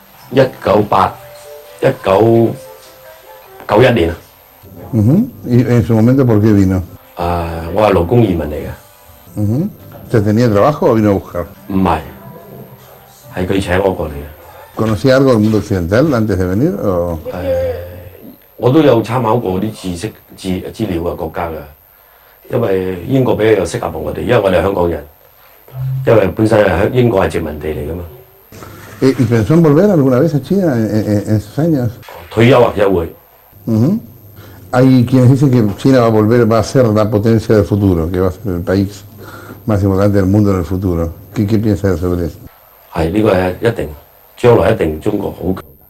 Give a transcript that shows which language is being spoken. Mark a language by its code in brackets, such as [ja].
[yue] 1991年 [es] ¿Y en su momento por qué vino? [yue] 我係勞工移民嚟嘅。 [es] ¿Usted tenía trabajo o vino a buscar? [yue] 唔係，係佢請我過嚟嘅。 [es] ¿Conocía algo del mundo occidental antes de venir? O... [yue] 我都有參考過啲資料嘅國家嘅，因為英國比較適合我哋，因為我哋係香港人，因為本身係英國係殖民地嚟㗎嘛。 [es] ¿Y pensó en volver alguna vez a China en esos años? [yue] 退休或者會。 [es] Hay quienes dicen que China va a volver, va a ser la potencia del futuro, que va a ser el país más importante del mundo en el futuro. ¿Qué piensa sobre eso? [yue] 係呢個係一定，將來一定中國好強。